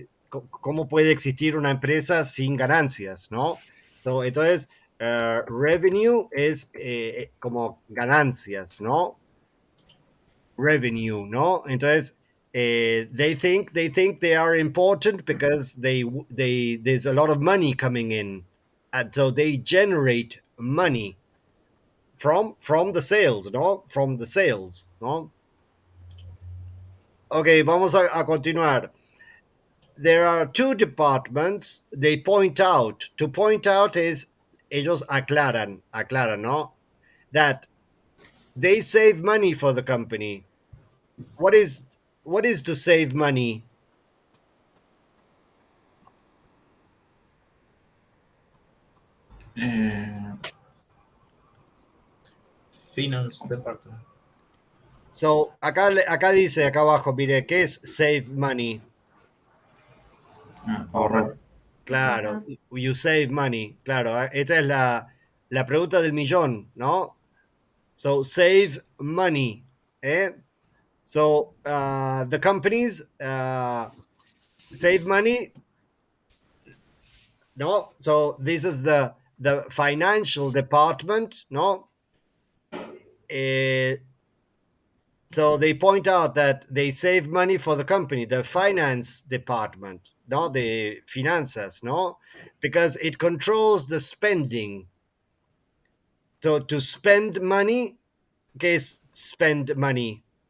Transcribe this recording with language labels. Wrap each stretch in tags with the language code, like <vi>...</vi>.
<es>¿Cómo puede existir una empresa sin ganancias, ¿no? Entonces, revenue es como ganancias, ¿no? Revenue, ¿no?</es> <en>Entonces, they think they are important because there's a lot of money coming in, and so they generate money from the sales, ¿no? From the sales,</en> <es>¿no? Ok, vamos a continuar.</es> <en>There are two departments they point out. To point out is</en> <es>ellos aclaran, ¿no?</es> <en>That they save money for the company. What is to save money? Eh, Finance Department.</en> <es>So, acá dice, acá abajo, mire, ¿qué es save money? ahorrar.</es> <en>Claro, you save money.</en> <es>Claro, esta es la pregunta del millón, ¿no?</es> <en>So, save money. ¿Eh? So, the companies save money, no? So, this is the financial department, no? So they point out that they save money for the company, the finance department, no, the finanzas, no, because it controls the spending. So to spend money,</en> <es>¿qué es</es> <en>spend money?</en>